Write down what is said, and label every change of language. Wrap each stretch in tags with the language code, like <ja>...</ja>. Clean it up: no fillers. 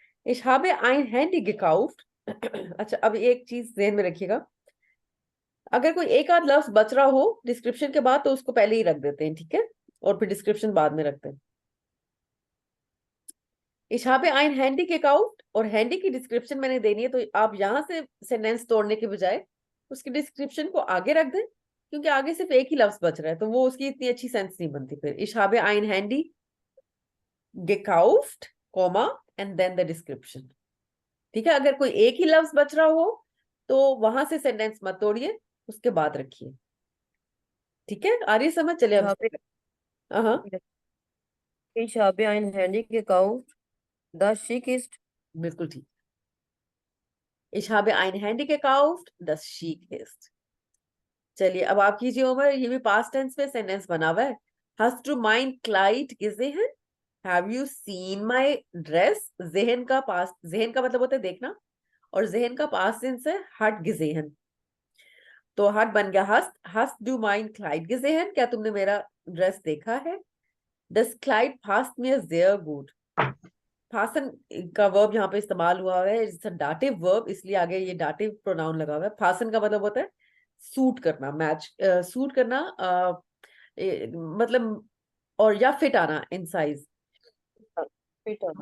<de>Ich habe ein Handy gekauft.</de> <hi>अच्छा, अब एक चीज ध्यान में रखिएगा, अगर कोई एक आध लफ्ज बच रहा हो डिस्क्रिप्शन के बाद तो उसको पहले ही रख देते हैं, ठीक है, और फिर डिस्क्रिप्शन बाद में रखते हैं।</hi> <de>Ich habe ein Handy gekauft</de> <hi>और हैंडी की डिस्क्रिप्शन मैंने देनी है, तो आप यहां से सेंटेंस तोड़ने के बजाय उसकी डिस्क्रिप्शन को आगे रख दें, क्योंकि आगे सिर्फ एक ही लफ्ज बच रहा है तो वो उसकी इतनी अच्छी सेंस नहीं बनती फिर।</hi> <de>Ich habe ein Handy gekauft,</de> <en>Comma and then the description.</en> <hi>ठीक है, अगर कोई एक ही लफ्ज बच रहा हो तो वहां से सेंटेंस मत तोड़िए, उसके बाद रखिए। ठीक है, आ रही है समझ? चलिए</hi> <de>Ich</de> <hi>अब</hi> <de>habe,</de> <hi>हाँ,</hi> <de>ich habe ein Handy gekauft, das schick ist.</de> <hi>बिल्कुल ठीक।</hi> <de>Ich habe ein Handy gekauft, das chic ist।</de> <hi>चलिए अब आप कीजिए उमर, ये भी पास्ट टेंस में सेंटेंस बना हुआ है।</hi> <de>Hast du mein Kleid gesehen?</de> <en>Have you seen my dress?</en> <hi>ज़ेहन का पास्ट, ज़ेहन का मतलब होता है देखना, और ज़ेहन का पास्ट टेंस है</hi> <de>hat gesehen।</de> <hi>तो हट बन गया हस्त।</hi> <de>Hast du mein Kleid gesehen?</de> <hi>क्या तुमने मेरा ड्रेस देखा है?</hi> <de>Das Kleid passt mir sehr gut।</de> <hi>Fasten का वर्ब यहाँ पे इस्तेमाल हुआ है,</hi> <en>it's a dative verb,</en> <hi>इसलिए आगे ये डाटिव प्रोनाउन लगा हुआ है। फासन का मतलब होता है सूट करना, मैच, सूट करना, मतलब, और या फिट आना</hi> <en>In size.</en> <de>Peter.</de>